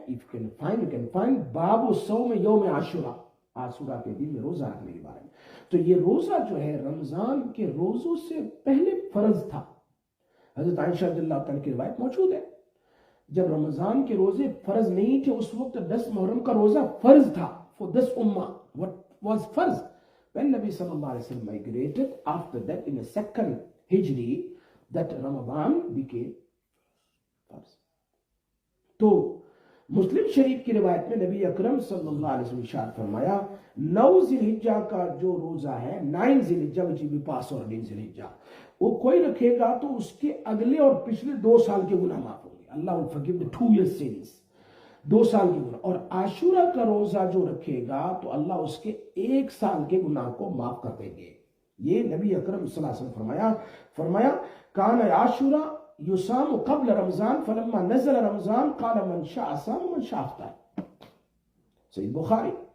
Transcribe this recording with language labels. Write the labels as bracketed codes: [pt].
[en] If you can find [ur] باب صوم یوم عاشورہ, عاشورہ کے دن میں روزہ رکھنے کے بارے میں. تو یہ روزہ جو ہے رمضان کے روزوں سے پہلے فرض تھا. حضرت عائشہ رضی اللہ تعالیٰ کی روایت موجود ہے, جب رمضان کے روزے فرض نہیں تھے اس وقت 10 محرم کا روزہ فرض تھا [en] for this ummah. What was فرض? When Nabi sallallahu alaihi wasallam migrated after that in the second Hijri, that Ramadan became فرض. [ur] تو مسلم شریف کی روایت میں نبی اکرم صلی اللہ علیہ وسلم ارشاد فرمایا 9 ذی الحجہ کا جو روزہ ہے, 9 ذی الحجہ [en] which will be past or [ur] 9 ذی الحجہ, وہ کوئی رکھے گا تو اس کے اگلے اور پچھلے 2 سال کے گناہ معاف ہوں گے. [en] Allah will forgive the 2 years sins, [ur] 2 سال کے گناہ. اور عاشورہ کا روزہ جو رکھے گا تو اللہ اس کے 1 سال کے گناہ کو معاف کر دیں گے. یہ نبی اکرم صلی اللہ علیہ وسلم فرمایا [ar] کان عاشورہ یصام قبل رمضان فلما نزل رمضان قال من شاء صام ومن شاء افطر. صحیح بخاری.